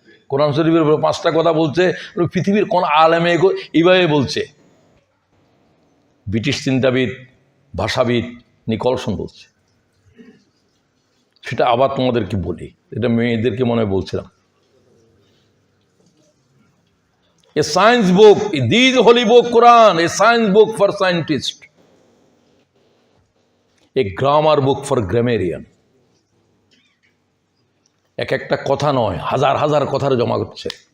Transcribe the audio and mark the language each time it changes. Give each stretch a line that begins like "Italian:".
Bangla: কোরআন শরীফের 5টা কথা বলছে, পৃথিবীর কোন আলেমে এইভাবে বলছে। ব্রিটিশ চিন্তাবিদ, ভাষাবিদ নিকলসন বলছে। সেটা আবার তোমাদেরকে বলি, এটা মেয়েদেরকে মনে হয় বলছিলাম।
English: A science book, this holy book Quran, a science book for scientists, a grammar book for grammarian.
Bangla: এক একটা কথা নয়, হাজার হাজার কথার জমা করছে।